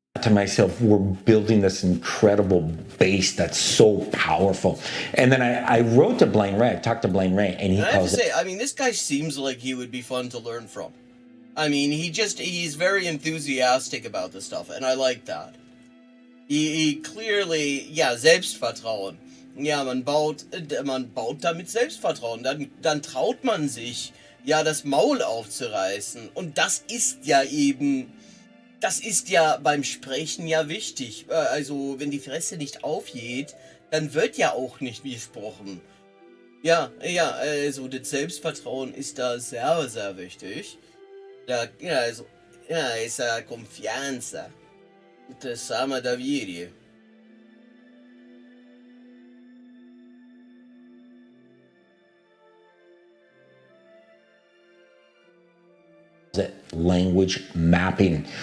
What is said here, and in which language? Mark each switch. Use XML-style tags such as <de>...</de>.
<en>To myself, we're building this incredible base that's so powerful. And then I wrote to Blaine Ray, I talked to Blaine Ray, and he calls it. I mean, this guy seems like he would be fun to learn from. I mean, he's very enthusiastic about this stuff, and I like that. He clearly, Selbstvertrauen.</en> <de>Ja, man baut damit Selbstvertrauen. Dann traut man sich, das Maul aufzureißen. Und das ist ja beim Sprechen ja wichtig. Also, wenn die Fresse nicht aufgeht, dann wird ja auch nicht gesprochen. Also das Selbstvertrauen ist da sehr, sehr wichtig.</de> <es>Essa confianza. Te sama doверие.</es> <en>Language mapping.</en>